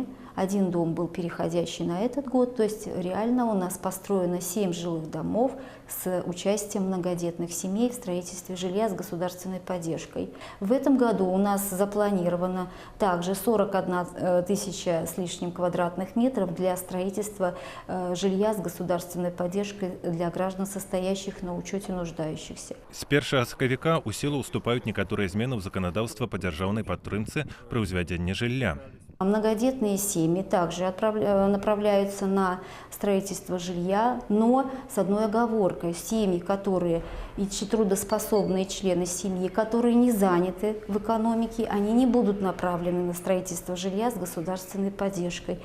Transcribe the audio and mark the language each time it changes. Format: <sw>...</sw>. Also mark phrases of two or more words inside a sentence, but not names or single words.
<ru>Один дом был переходящий на этот год, то есть реально у нас построено 7 жилых домов с участием многодетных семей в строительстве жилья с государственной поддержкой. В этом году у нас запланировано также 41 тысяча с лишним квадратных метров для строительства жилья с государственной поддержкой для граждан, состоящих на учете нуждающихся.</ru> <be>С 1 сакавіка у сілу ўступаюць некаторыя змены ў заканадаўства па дзяржаўнай падтрымцы пры ўзвядзенні жылля.</be> <ru>Многодетные семьи также направляются на строительство жилья, но с одной оговоркой. Семьи, которые и трудоспособные члены семьи, которые не заняты в экономике, они не будут направлены на строительство жилья с государственной поддержкой.</ru>